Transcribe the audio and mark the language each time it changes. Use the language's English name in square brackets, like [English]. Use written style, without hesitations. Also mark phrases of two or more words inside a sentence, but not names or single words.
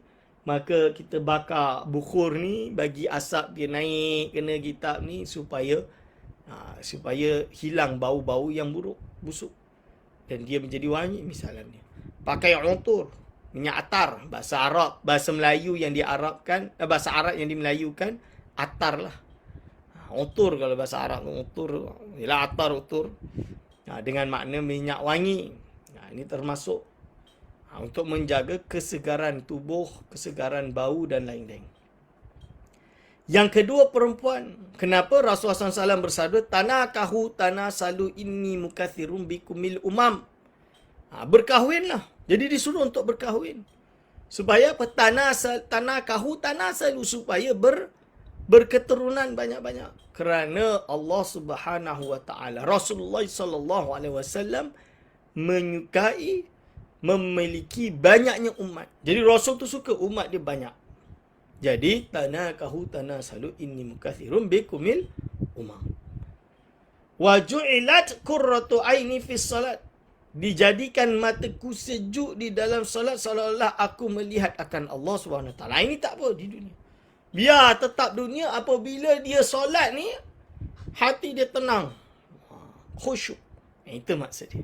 [Malay] Maka kita bakar bukhur ni, bagi asap dia naik kena kitab ni supaya hilang bau-bau yang busuk. Dan dia menjadi wangi misalnya. Pakai utur, minyak atar, bahasa Arab, bahasa Melayu yang diarabkan, bahasa Arab yang dimelayukan, atar lah. Utur kalau bahasa Arab tu, utur, ialah atar utur. Dengan makna minyak wangi. Ini termasuk untuk menjaga kesegaran tubuh, kesegaran bau dan lain-lain. Yang kedua, perempuan. Kenapa Rasulullah SAW bersabda, [Arabic] تناكحوا تناسلوا إني مكاثر بكم الأمم. [Malay] Berkahwinlah. Jadi disuruh untuk berkahwin. Supaya apa? [Arabic] تناكحوا تناسلوا, [Malay] supaya berketurunan banyak-banyak. Kerana Allah [Arabic] سبحانه وتعالى, [Malay] Rasulullah [Arabic] صلى الله عليه وسلم [Malay] menyukai memiliki banyaknya umat. Jadi Rasul tu suka umat dia banyak. [Arabic] Jadi تناكحوا تناسلوا إني مكاثر بكم الأمم. وجعلت قرة عيني في الصلاة. [Malay] Dijadikan mataku sejuk di dalam solat seolah-olah aku melihat akan Allah SWT. Ini tak apa di dunia. Biar tetap dunia, apabila dia solat ni, hati dia tenang. Khusyuk. Itu maksud dia.